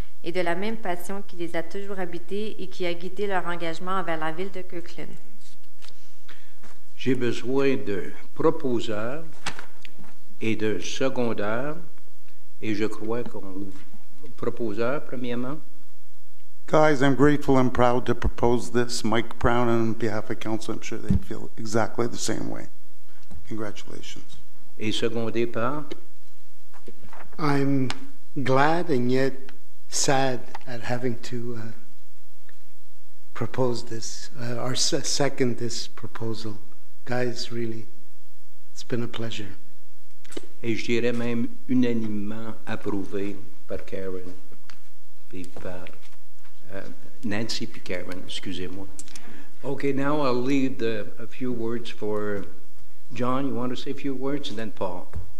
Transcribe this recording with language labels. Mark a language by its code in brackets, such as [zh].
[fr] et de la même passion qui les a toujours habités et qui a guidé leur engagement envers la ville de Kirkland. J'ai besoin de proposeurs et de secondaires, et je crois qu'on proposeur premièrement. [en] Guys, I'm grateful and proud to propose this. Mike Brown, and on behalf of council, I'm sure they feel exactly the same way. Congratulations. [fr] Et secondé par [en] I'm glad and yet sad at having to propose this, or second this proposal. Guys, really, it's been a pleasure. [fr] et je dirais même unanimement approuvé par Karen et par Nancy puis Karen, excusez-moi. [en] Okay, now I'll leave a few words for John. You want to say a few words, and then Paul.